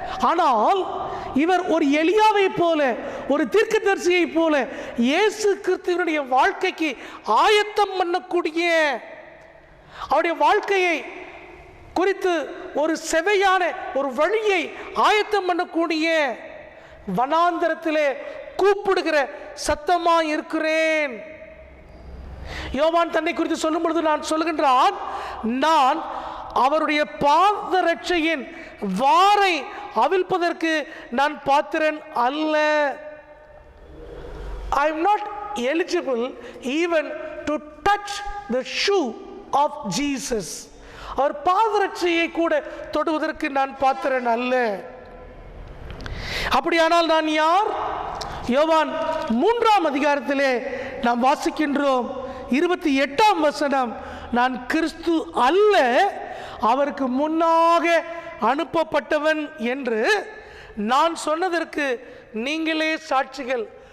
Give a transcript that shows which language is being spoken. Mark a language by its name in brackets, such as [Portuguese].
[Tamil] ஆனால் இவர் ஒரு எலியாவை போல, ஒரு தீர்க்கதரிசியை போல இயேசு கிறிஸ்துவினுடைய வாழ்க்கைக்கு ஆயத்தம் பண்ணக்கூடிய, அவருடைய வாழ்க்கையை குறித்து ஒரு செவையான ஒரு வழியை ஆயத்தம் பண்ணக்கூடிய, வனாந்தரத்திலே கூப்பிடுகிற சத்தமா இருக்கிறேன். யோவான் தன்னை குறித்து சொல்லும் பொழுது நான் சொல்லுகின்றான், நான் அவருடைய பாதரட்சையின் வாரை அவிழ்ப்பதற்கு நான் பாத்திரன் அல்ல. [English] I am not eligible even to touch the shoe of Jesus. [Tamil] அவர் பாதரட்சையை கூட தொடுவதற்கு நான் பாத்திரன் அல்ல. அப்படியானால் நான் யார்? யோவான் 3ஆம் அதிகாரத்திலே நாம் வாசிக்கின்றோம். 28ஆம் வசனம், நான் கிறிஸ்து அல்ல, அவருக்கு முன்னாக அனுப்பப்பட்டவன் என்று நான் சொன்னதற்கு நீங்களே சாட்சிகள்.